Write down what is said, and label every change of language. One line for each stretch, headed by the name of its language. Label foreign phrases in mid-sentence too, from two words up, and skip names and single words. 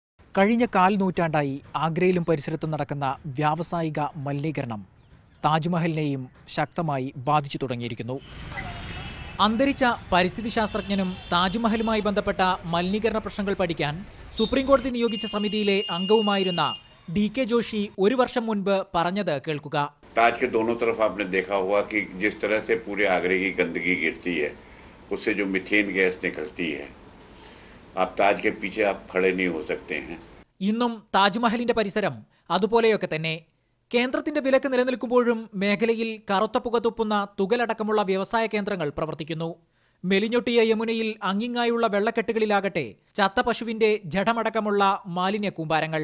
Malayalam: കഴിഞ്ഞ കാൽ നൂറ്റാണ്ടായി ആഗ്രയിലും പരിസരത്തും നടക്കുന്ന വ്യാവസായിക മലിനീകരണം താജ്മഹലിനെയും ശക്തമായി ബാധിച്ചു തുടങ്ങിയിരിക്കുന്നു. അന്തരിച്ച പരിസ്ഥിതി ശാസ്ത്രജ്ഞനും താജ്മഹലുമായി ബന്ധപ്പെട്ട മലിനീകരണ പ്രശ്നങ്ങൾ പഠിക്കാൻ സുപ്രീംകോടതി നിയോഗിച്ച സമിതിയിലെ അംഗവുമായിരുന്ന DK जोशी ഒരു വർഷം മുൻപ് പറഞ്ഞത് കേൾക്കുക.
Hindi: ताज के दोनों तरफ आपने देखा होगा कि जिस तरह से पूरे आगरे की गंदगी गिरती है उससे जो मीथेन गैस निकलती है, आप ताज के पीछे आप खड़े नहीं हो सकते हैं.
Malayalam: ഇന്നും താജ്മഹലിന്റെ പരിസരം അതുപോലെയൊക്കെ തന്നെ. കേന്ദ്രത്തിന്റെ വിലക്ക് നിലനിൽക്കുമ്പോഴും മേഖലയിൽ കറുത്ത പുകതുപ്പുന്ന തുകലടക്കമുള്ള വ്യവസായ കേന്ദ്രങ്ങൾ പ്രവർത്തിക്കുന്നു. മെലിഞ്ഞൊട്ടിയ യമുനയിൽ അങ്ങിങ്ങായുള്ള വെള്ളക്കെട്ടുകളിലാകട്ടെ ചത്ത പശുവിന്റെ ജഡമടക്കമുള്ള മാലിന്യ കൂമ്പാരങ്ങൾ.